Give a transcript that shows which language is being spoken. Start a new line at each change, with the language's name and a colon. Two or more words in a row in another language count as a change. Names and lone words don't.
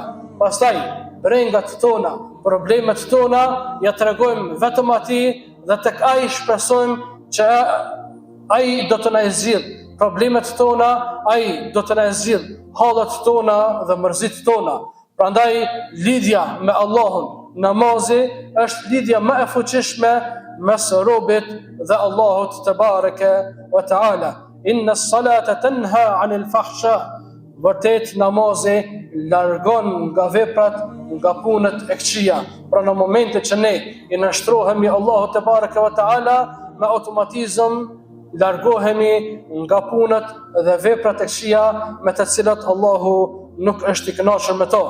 Albanian: Pastaj brengat tona, problemet tona ja tregojmë vetëm atij dhe tek ai shpresojmë që ai do të na zgjidh problemet tona, ai do të na zgjidh hallat tona dhe mërzit tona. Prandaj lidhja me Allahun, namazi është lidhja më e fuqishme mes robit dhe Allahut
Arabic: تبارك وتعالى. إن الصلاة تنهى عن الفحشاء.
Albanian: Vërtet namazi largon nga veprat, nga punët e këqija. Pra në momentin që ne i nashtrohemi Allahut
Arabic: تبارك وتعالى,
Albanian: me automatizëm largohemi nga punët dhe veprat e këqija me të cilat Allahu nuk është i kënaqur me to.